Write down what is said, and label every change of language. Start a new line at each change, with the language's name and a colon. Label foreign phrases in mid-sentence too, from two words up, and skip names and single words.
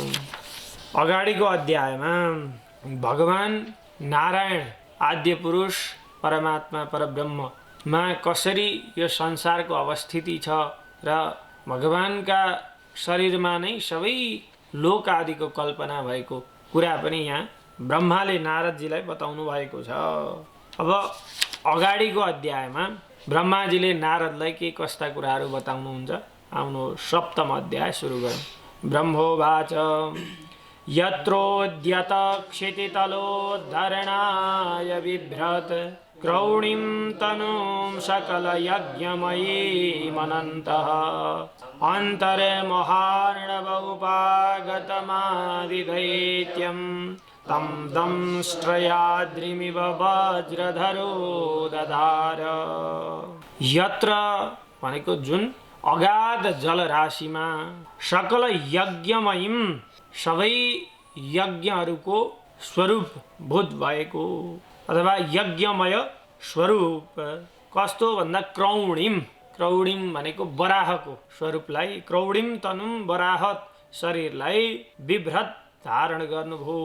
Nepali: अगाडिको अध्यायमा भगवान नारायण आद्य पुरुष परमात्मा परब्रह्ममा कसरी यो संसारको अवस्थिति छ र भगवानका शरीरमा नै सबै लोक आदिको कल्पना भएको कुरा पनि यहाँ ब्रह्माले नारदजीलाई बताउनु भएको छ। अब अगाडिको अध्यायमा ब्रह्माजीले नारदलाई के कस्ता कुराहरू बताउनुहुन्छ। आउनु सप्तम अध्याय सुरु गरौँ।
Sanskrit: ब्रह्मोवाच यत्रोद्यत क्षितितलोद्धरणाय बिभ्रत् क्रौणीं तनुं सकलयज्ञमयीमनन्तः अन्तरे महार्णवोपागतमादिदैत्यं तं दंष्ट्रयाद्रिमिव वज्रधरो दधार।
Nepali: यत्र भनेको जुन अगाध जलराशिमा
Sanskrit: सकल यज्ञमयीम
Nepali: सबै यज्ञहरूको स्वरूप भूत भएको अथवा यज्ञमय स्वरूप कस्तो भन्दा क्रौणीम, क्रौणीम भनेको बराहको स्वरूपलाई,
Sanskrit: क्रौणीम तनुम
Nepali: बराहत शरीरलाई विभ्रत धारण गर्नुभयो।